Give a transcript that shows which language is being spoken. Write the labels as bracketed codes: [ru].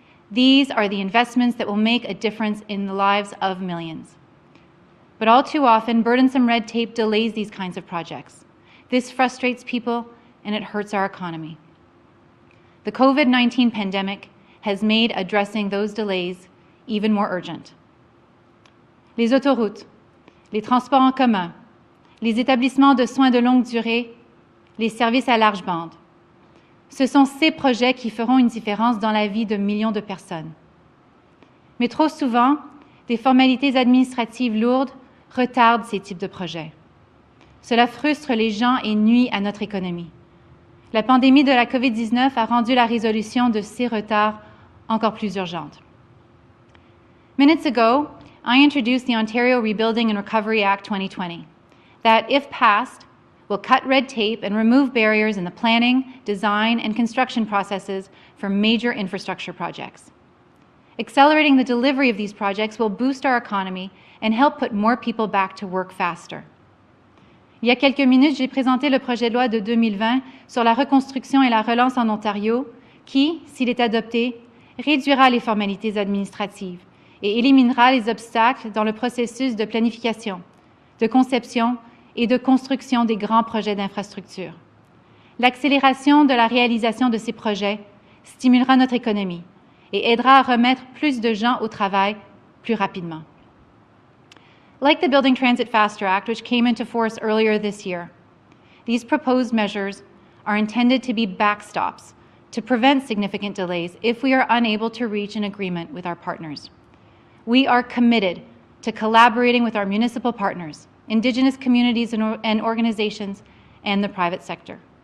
[en] These are the investments that will make a difference in the lives of millions. But all too often, burdensome red tape delays these kinds of projects. This frustrates people and it hurts our economy. The COVID-19 pandemic has made addressing those delays even more urgent. [fr] Les autoroutes, les transports en commun, les établissements de soins de longue durée, les services à large bande. Ce sont ces projets qui feront une différence dans la vie de millions de personnes. Mais trop souvent, des formalités administratives lourdes retardent ces types de projets. Cela frustre les gens et nuit à notre économie. La pandémie de la COVID-19 a rendu la résolution de ces retards encore plus urgente. [en] Minutes ago, I introduced the Ontario Rebuilding and Recovery Act 2020 that, if passed, will cut red tape and remove barriers in the planning, design, and construction processes for major infrastructure projects. Accelerating the delivery of these projects will boost our economy and help put more people back to work faster. [fr] Il y a quelques minutes, j'ai présenté le projet de loi de 2020 sur la reconstruction et la relance en Ontario qui, s'il est adopté, réduira les formalités administratives et éliminera les obstacles dans le processus de planification, de conception et de construction des grands projets d'infrastructure. L'accélération de la réalisation de ces projets stimulera notre économie et aidera à remettre plus de gens au travail plus rapidement. [en] Like the Building Transit Faster Act, which came into force earlier this year, these proposed measures are intended to be backstops to prevent significant delays if we are unable to reach an agreement with our partners. We are committed to collaborating with our municipal partners, Indigenous communities and organizations, and the private sector.